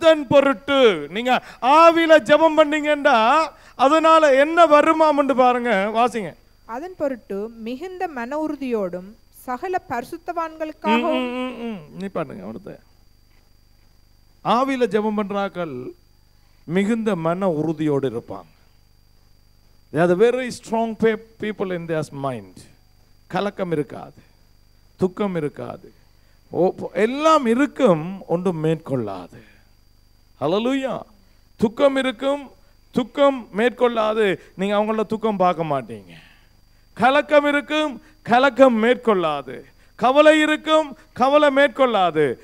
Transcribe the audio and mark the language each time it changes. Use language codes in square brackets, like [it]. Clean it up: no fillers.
[ta] பொருட்டு நீங்க ஆவியில ஜெபம் பண்ணீங்கண்டா அதனால என்ன வருமாம் பாருங்க, வாசிங்க. அதன் பொருட்டு மிகுந்த மன உறுதியோடும் சகல பரிசுத்தவான்களுக்காகவும். நீ பண்ணுங்க. அடுத்த ஆவியில ஜெபம் பண்றாக்கள் மிகுந்த மன உறுதியோடு இருப்பாங்க. [en] they are the very strong people in their mind. [ta] கலக்கம் இருக்காது, துக்கம் இருக்காது, எல்லாம் இருக்கும், ஒன்றும் மேற்கொள்ளாது. ஹல்லேலூயா. துக்கம் இருக்கும், துக்கம் மேற்கொள்ளாது. நீங்க அவங்கள துக்கம் பார்க்க மாட்டீங்க. கலக்கம் இருக்கும், கலக்கம் மேற்கொள்ளாது. கவலை இருக்கும், கவலை மேற்கொள்ளாது.